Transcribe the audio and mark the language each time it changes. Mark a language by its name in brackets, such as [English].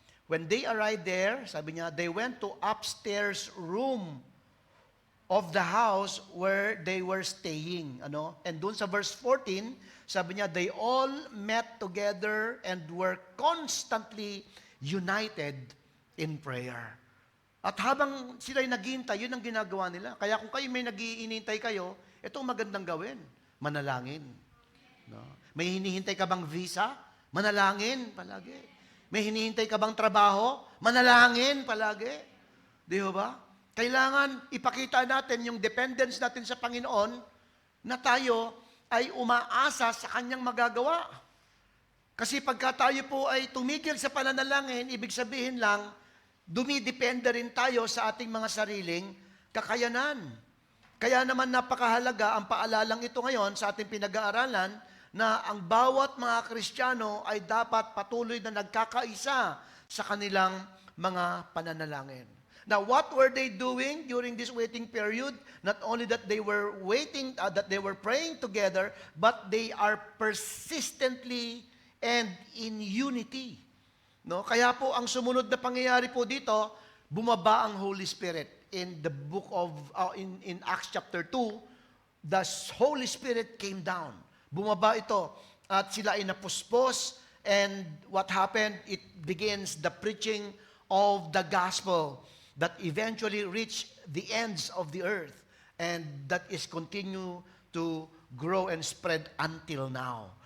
[English] When they arrived there," [Filipino] sabi niya, [English] "they went to upstairs room of the house where they were staying." [Filipino] Ano? And doon sa verse 14, sabi niya, [English] "They all met together and were constantly united in prayer." [Filipino] At habang sila'y naghihintay, yun ang ginagawa nila. Kaya kung kayo may nag-iinintay kayo, ito ang magandang gawin. Manalangin. No? May hinihintay ka bang visa? Manalangin palagi. May hinihintay ka bang trabaho? Manalangin palagi. Di ba? Kailangan ipakita natin yung dependence natin sa Panginoon na tayo ay umaasa sa Kanyang magagawa. Kasi pagka tayo po ay tumigil sa pananalangin, ibig sabihin lang, dumidepende rin tayo sa ating mga sariling kakayanan. Kaya naman napakahalaga ang paalalang ito ngayon sa ating pinag-aaralan na ang bawat mga Kristiyano ay dapat patuloy na nagkakaisa sa kanilang mga pananalangin. [English] Now, what were they doing during this waiting period? Not only that they were waiting, that they were praying together, but they are persistently and in unity. [Filipino] No? Kaya po ang sumunod na pangyayari po dito, bumaba ang Holy Spirit. [English] In the book of, in Acts chapter 2, the Holy Spirit came down. [Filipino] Bumaba ito at sila ay napuspos, [English] and what happened? It begins the preaching of the gospel that eventually reached the ends of the earth, and that is continue to grow and spread until now.